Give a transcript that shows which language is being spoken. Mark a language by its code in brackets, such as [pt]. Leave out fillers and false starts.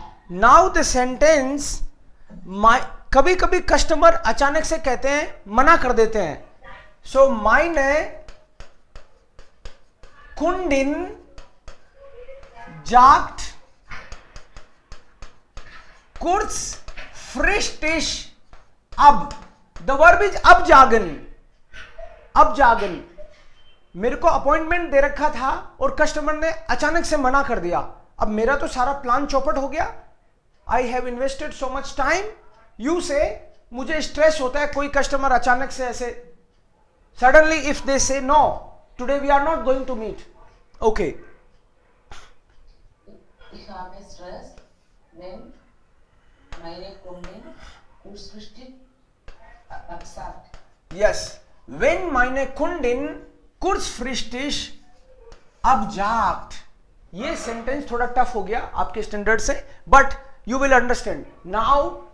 [en] Now the sentence, [hi] कभी कभी customer अचानक से कहते हैं, मना कर देते हैं. [de] So meine Kundin sagt kurzfristig ab. [en] The verb is abjagen. [hi] मेरे को अपॉइंटमेंट दे रखा था और कस्टमर ने अचानक से मना कर दिया. अब मेरा तो सारा प्लान चौपट हो गया. [en] I have invested so much time. [hi] You से मुझे स्ट्रेस होता है कोई कस्टमर अचानक से ऐसे सडनली [en] If they say no today we are not going to meet. Okay. [de] Ich habe Stress, wenn meine Kundin kurzfristig absagt. Yes. Wenn meine Kundin kurzfristig abject. [hi] ये सेंटेंस थोड़ा टफ हो गया आपके स्टैंडर्ड से, [en] But you will understand now.